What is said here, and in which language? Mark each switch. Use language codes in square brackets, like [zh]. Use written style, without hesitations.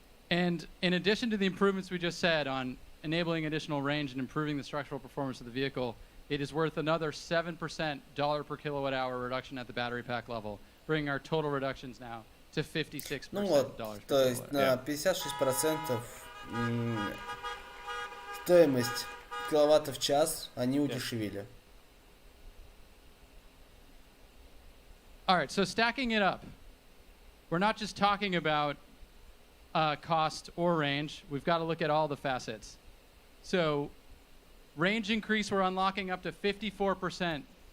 [en] And in addition to the improvements we just said on enabling additional range and improving the structural performance of the vehicle, it is worth another 7% dollar per kilowatt hour reduction at the battery pack level, bringing our total reductions now to 56% [ru] Ну вот, [en] dollars per [ru] то есть [en] kilowatt. [ru] на 56% стоимость киловаттов в час они удешевили. [en] All right, so stacking it up, we're not just talking about cost or range. We've got to look at all the facets. So range increase, we're unlocking up to 54%